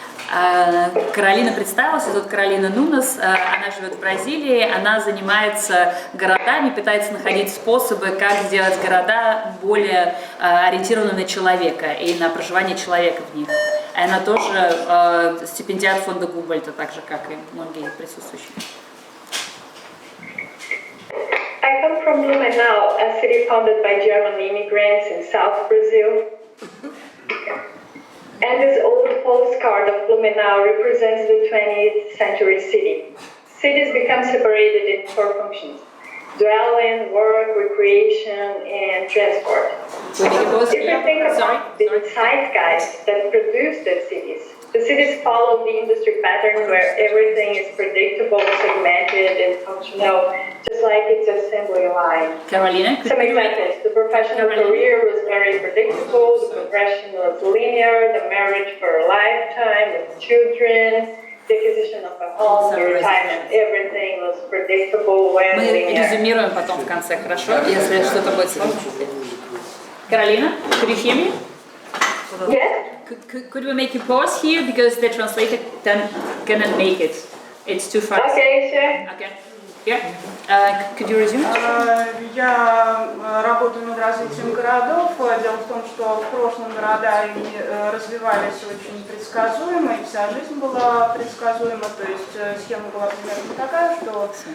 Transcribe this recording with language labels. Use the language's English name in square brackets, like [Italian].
[Russian] Каролина представилась, зовут Каролина Нунес, она живет в Бразилии, она занимается городами, пытается находить способы, как сделать города более ориентированными на человека и на проживание человека в них. Она тоже стипендиат фонда Губальта, так же, как и многие присутствующие. [English] I come from Blumenau, a city founded by German immigrants in South Brazil. And this old postcard of Blumenau represents the 20th century city. Cities become separated into four functions: dwelling, work, recreation, and transport. If you think about the zeitgeist that produced the cities follow the industry pattern where everything is predictable, segmented, and functional, just like its assembly line. Carolina, some examples. The professional career was very predictable, the progression was linear, the marriage for a lifetime with children, the acquisition of a home, the retirement, everything was predictable when [Russian] мы резюмируем потом в конце, хорошо? Если что-то будет сложно. [English] Каролина, could you hear me? Yes? Could we make a pause here because the translator cannot make it? It's too fast. Okay, sure. Okay. Yeah. Could you resume? [Russian] Я работаю над развитием городов. Дело в том, что в прошлом города развивались очень предсказуемо, и вся жизнь была предсказуема. То есть схема была примерно такая, что...